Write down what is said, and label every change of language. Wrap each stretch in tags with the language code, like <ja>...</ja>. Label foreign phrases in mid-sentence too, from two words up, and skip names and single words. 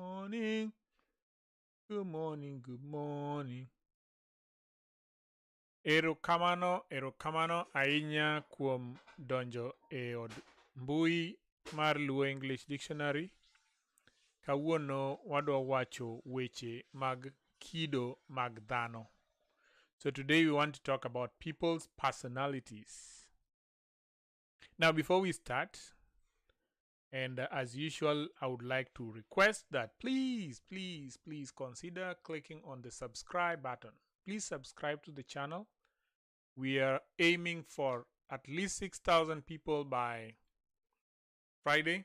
<en>morning. Good morning, good morning.</en> <luo>Erokamano ahinya kuom donjo e od mbui mar Luo English Dictionary. Kawuono wadwa wacho weche mag kido mag dhano.</luo> <en>So today we want to talk about people's personalities. Now before we start, and as usual, I would like to request that please consider clicking on the subscribe button. Please subscribe to the channel. We are aiming for at least 6,000 people by Friday.</en>